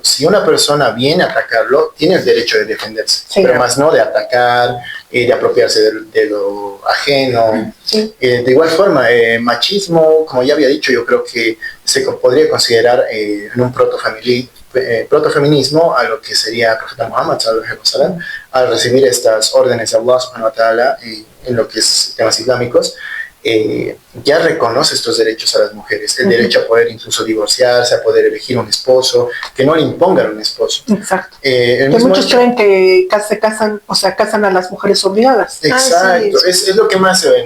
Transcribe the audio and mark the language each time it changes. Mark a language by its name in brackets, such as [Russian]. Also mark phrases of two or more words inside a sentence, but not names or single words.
[Spanish] Si una persona viene a atacarlo, tiene el derecho de defenderse, sí, pero más no de atacar, de apropiarse de lo ajeno. Sí. De igual forma, machismo, como ya había dicho, yo creo que se podría considerar en un protofeminismo a lo que sería el profeta Muhammad [Arabic] صلى الله عليه وسلم, [Spanish] al recibir estas órdenes de Allah [Arabic] سبحانه وتعالى [Spanish] en lo que es temas islámicos. Ya reconoce estos derechos a las mujeres, el derecho a poder incluso divorciarse, a poder elegir un esposo, que no le impongan un esposo. Exacto. Que muchos creen que se casan, o sea, casan a las mujeres obligadas. Exacto, sí. Es lo que más se ve, ¿no?